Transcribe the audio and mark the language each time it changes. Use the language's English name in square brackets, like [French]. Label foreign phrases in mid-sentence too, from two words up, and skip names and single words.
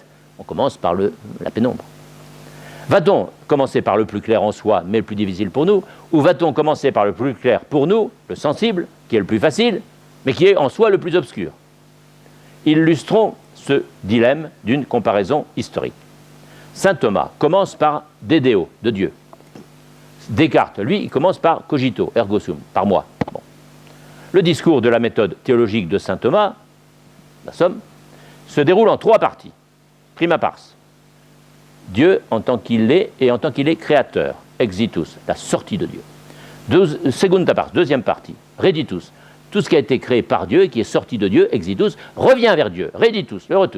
[French] On commence par la pénombre. Va-t-on commencer par le plus clair en soi, mais le plus difficile pour nous, ou va-t-on commencer par le plus clair pour nous, le sensible, qui est le plus facile, mais qui est en soi le plus obscur? Illustrons ce dilemme d'une comparaison historique. Saint Thomas commence par Dédéo, de Dieu. Descartes, lui, il commence par [Latin] cogito, ergo sum, [French] par moi. Bon. Le discours de la méthode théologique de saint Thomas, la somme, se déroule en 3 parties. [Latin] Prima pars, [French] Dieu en tant qu'il est et en tant qu'il est créateur, exitus, la sortie de Dieu. [Latin] Segunda pars, [French] deuxième partie, reditus, tout ce qui a été créé par Dieu et qui est sorti de Dieu, exitus, revient vers Dieu, reditus, le retour.